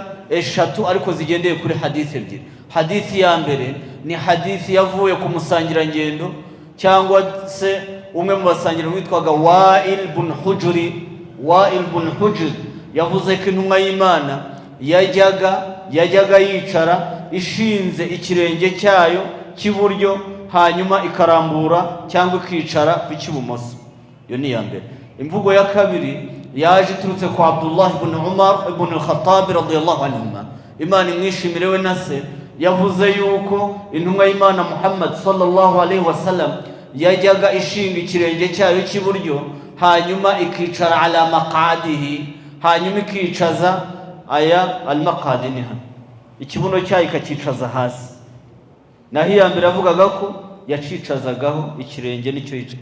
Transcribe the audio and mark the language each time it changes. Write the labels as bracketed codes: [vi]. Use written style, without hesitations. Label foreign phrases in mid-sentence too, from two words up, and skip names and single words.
[rw] Eshatu ariko zigendeye kuri hadithi ebyiri. Hadithi ya mbere ni hadithi yavuye ku musangirangendo cyangwa se umwe mu basangiro witwaga Wa'il ibn Hujr, yavuze ko intumwa y'Imana yajyaga yicara ishinze ikirenge cyayo cy'iburyo, hanyuma ikarambura cyangwa ikicara ku cy'ibumoso. Iyo ni ya mbere. Imvugo ya kabiri yaje iturutse kwa Abdullah ibn Umar ibn al-Khattab [ar] رضي الله عنهما, [rw] Imana imwishimire we na se, yavuze yuko intumwa y'Imana Muhammad [ar] صلى الله عليه وسلم [rw] yajyaga ishinga ikirenge cyayo cy'iburyo, hanyuma ikicara [ar] على مقعدته, [rw] hanyuma ikicaza aya al-maqadi ni hano, ikibuno cyayo ikakicaza hasi. Naho iya mbere avugaga ko yacicazagaho ikirenge nicyo yicaye.